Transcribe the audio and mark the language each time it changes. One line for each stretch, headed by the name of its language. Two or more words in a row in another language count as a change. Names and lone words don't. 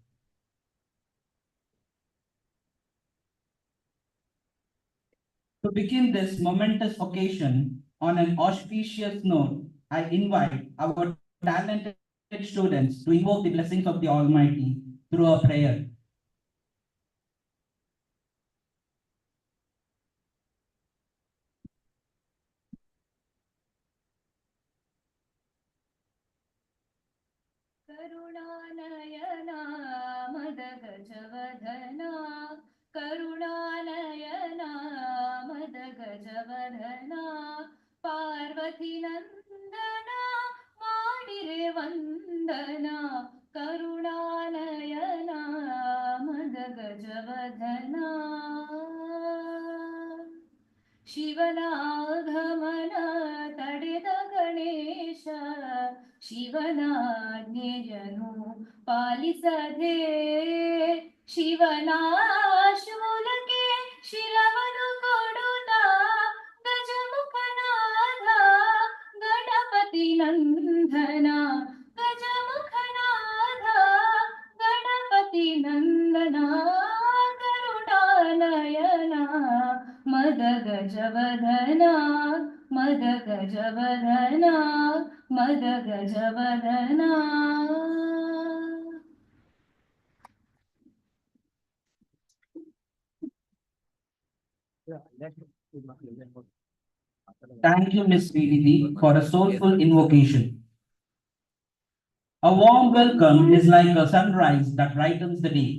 English: To begin this momentous occasion on an auspicious note, I invite our talented students to invoke the blessings of the Almighty through a prayer.
Kannada: ಕರುಣಾನಯನಾ ಮದಗಜವದನಾ ಕರುಣಾನಯನಾ ಮದಗಜವದನಾ ಪಾರ್ವತೀ ನಂದನಾ ಮಾಡಿರೆ ವಂದನಾ ಕರುಣಾನಯನಾ मदगजवदना ಶಿವನಾಗಮನ ತಡೆದ ಗಣೇಶ ಶಿವನಾಜ್ಞೆಯನು ಪಾಲಿಸದೆ ಶಿವನಾಶೂಲಕ್ಕೆ ಶಿರವನು ಕೊಡುತ್ತ ಗಜಮುಖನಾದ ಗಣಪತಿ ನಂದನ ಗಜಮುಖನಾದ ಗಣಪತಿ ನಂದನ ಕರುಣಾನಯನ ಮದಗಜವದನ ಮದಗಜವದನ ಮದಗಜವದನ
English: Thank you, Ms. Vidhi, for a soulful invocation. A warm welcome is like a sunrise that brightens the day.